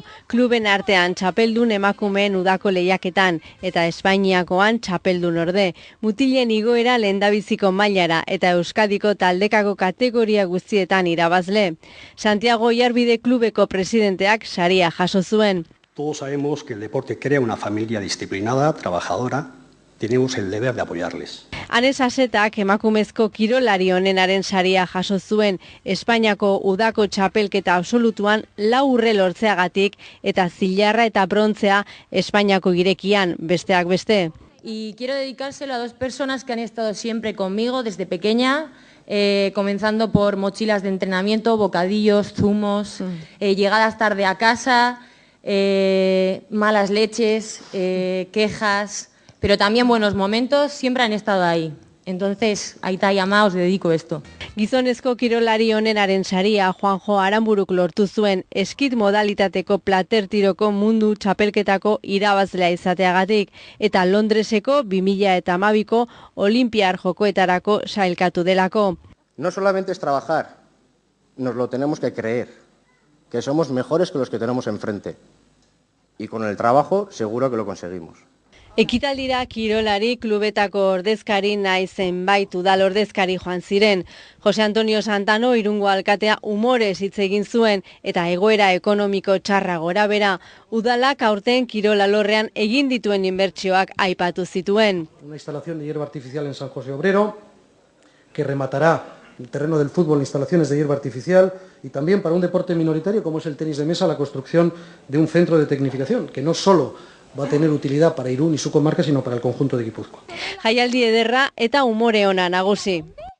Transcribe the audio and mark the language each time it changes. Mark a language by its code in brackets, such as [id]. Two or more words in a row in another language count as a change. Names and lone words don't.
[eu] Kluben artean txapeldun emakumeen udako lehiaketan eta Espainiakoan txapeldun orde. Mutilen igoera lehendabiziko mailara eta Euskadiko taldekako kategoria guztietan irabazle. Santiago Oiarbide klubeko presidenteak saria jaso zuen. [es] Todos sabemos que el deporte crea una familia disciplinada, trabajadora. Tenemos el deber de apoyarles. [eu] Anes Asetak emakumezko kirolari honenaren saria jaso zuen Espainiako udako txapelketa absolutuan 4 urre lortzeagatik eta zilarra eta brontzea Espainiako girekian, besteak beste. [es] Y quiero dedicárselo a 2 personas que han estado siempre conmigo desde pequeña, comenzando por mochilas de entrenamiento, bocadillos, zumos, llegadas tarde a casa, malas leches, quejas, pero también buenos momentos, siempre han estado ahí. Entonces, Aita y Ama, os dedico esto. [eu] Gizonezko kirolari honenaren saria Juanjo Aranburuk lortu zuen eskit modalitateko plater tiroko mundu txapelketako irabazlea izateagatik eta Londreseko 2012ko Olinpiar Jokoetarako sailkatu delako. [es] No solamente es trabajar, nos lo tenemos que creer, que somos mejores que los que tenemos enfrente. Y con el trabajo seguro que lo conseguimos. [eu] Ekitaldira kirolari klubetako ordezkari nahi zenbait udal ordezkari joan ziren. Jose Antonio Santano Irungo alkatea umorez hitz egin zuen eta egoera ekonomiko txarra gorabera udalak aurten kirol alorrean egin dituen inbertsioak aipatu zituen. [es] Una instalación de hierba artificial en San José Obrero que rematará el terreno del fútbol, instalaciones de hierba artificial y también para un deporte minoritario como es el tenis de mesa, la construcción de un centro de tecnificación que no solo va a tener utilidad para Irún y su comarca, sino para el conjunto de Gipuzkoa. [eu] Jaialdi ederra eta umore ona nagusi.